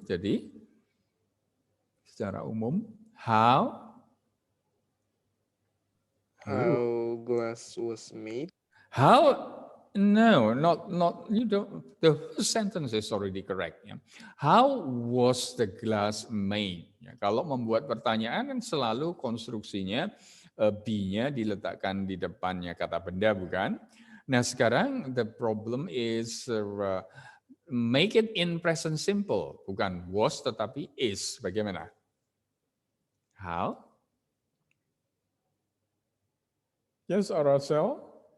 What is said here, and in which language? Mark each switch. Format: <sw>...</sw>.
<id>Jadi, secara umum, how</id> <en>glass was made? How? No, not you don't. The first sentence is already correct. Ya. How was the glass made?</en> <id>Ya, kalau membuat pertanyaan kan selalu konstruksinya be-nya diletakkan di depannya kata benda, bukan?</id> <en>Nah sekarang the problem is make it in present simple,</en> <id>bukan was tetapi is. Bagaimana? How?</id> <en>Yes, Aracel?</en>